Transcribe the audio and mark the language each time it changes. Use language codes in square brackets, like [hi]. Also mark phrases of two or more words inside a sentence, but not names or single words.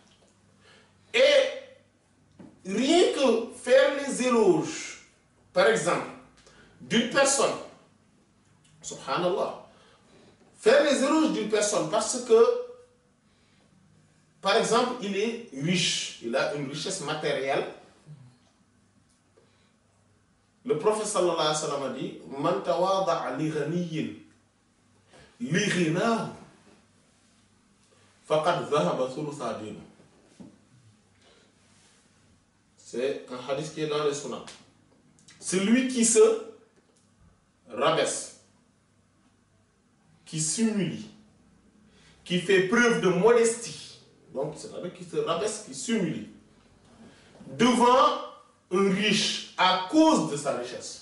[fr] Et rien que faire les éloges, par exemple, d'une personne, subhanallah, faire les éloges d'une personne parce que, par exemple, il est riche, il a une richesse matérielle. Le prophète [ar] صلى الله عليه وسلم [fr] a dit [ar] من تواضع لغني لغناه فقد ذهب ثلثا دينه. [fr] C'est un hadith qui est dans les sunnah. Celui qui se rabaisse, qui s'humilie, qui fait preuve de modestie, donc c'est-à-dire qui se rabaisse, qui s'humilie, devant un riche à cause de sa richesse.